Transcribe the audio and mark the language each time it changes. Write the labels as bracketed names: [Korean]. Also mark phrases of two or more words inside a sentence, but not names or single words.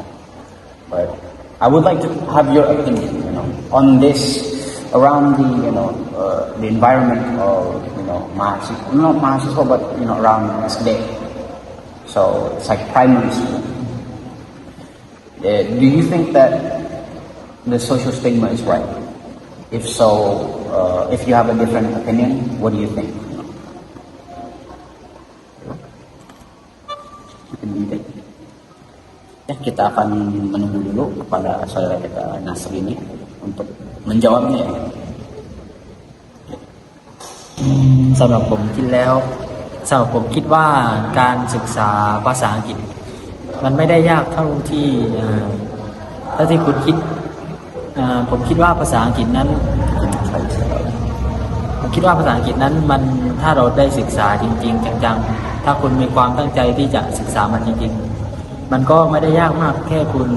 [English] But I would like to have your opinion, on this, around the environment of, mahasiswa, not mahasiswa, but, around SD. So it's like primary school. Do you think that the social stigma is right? If so, if you have a different opinion, what do you think? [Indonesian] Ya, kita akan menunggu dulu kepada saudara kita Nasri ini untuk menjawabnya ya. [Thai] สำหรับผมคิดว่าการศึกษาภาษาอังกฤษมันไม่ได้ยากเท่าที่คุณคิดผมคิดว่าภาษาอังกฤษนั้นมันถ้าเราได้ศึกษาจริงๆจังๆถ้าคุณมีความตั้งใจที่จะศึกษามันจริงๆมันก็ไม่ได้ยากมากแค่